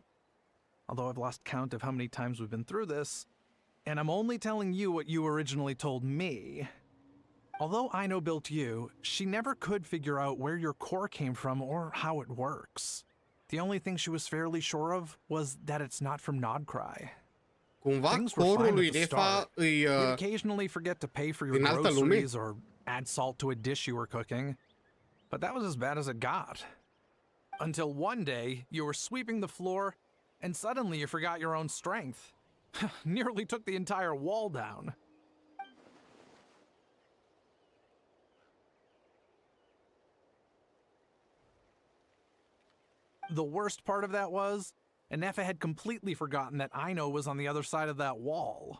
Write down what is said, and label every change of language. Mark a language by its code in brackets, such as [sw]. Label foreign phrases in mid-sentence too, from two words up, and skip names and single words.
[en] Although I've lost count of how many times we've been through this, and I'm only telling you what you originally told me. Although Aino built you, she never could figure out where your core came from or how it works. The only thing she was fairly sure of was that it's not from Nodcry. [ro] Cumva [en] Things were [ro] corul [en] fine [ro] lui [en] at the [ro] Ineffa [en] start. [ro] îi... [en] You'd occasionally forget to pay for your [ro] din altă lume? [en] groceries or add salt to a dish you were cooking. But that was as bad as it got. Until one day, you were sweeping the floor, and suddenly you forgot your own strength. Nearly took the entire wall down. The worst part of that was, Ineffa had completely forgotten that Aino was on the other side of that wall.